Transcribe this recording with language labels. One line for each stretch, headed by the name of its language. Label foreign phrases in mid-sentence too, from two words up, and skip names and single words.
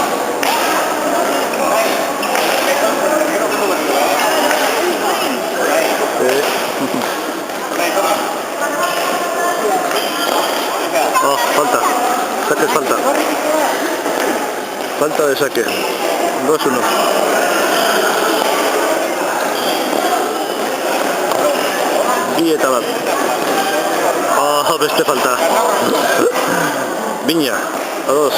Spanish: Oh, falta. Saque falta. Falta de saque.
Basque: 2-1. Y eta bat. Oh, beste falta. Viña. A 2.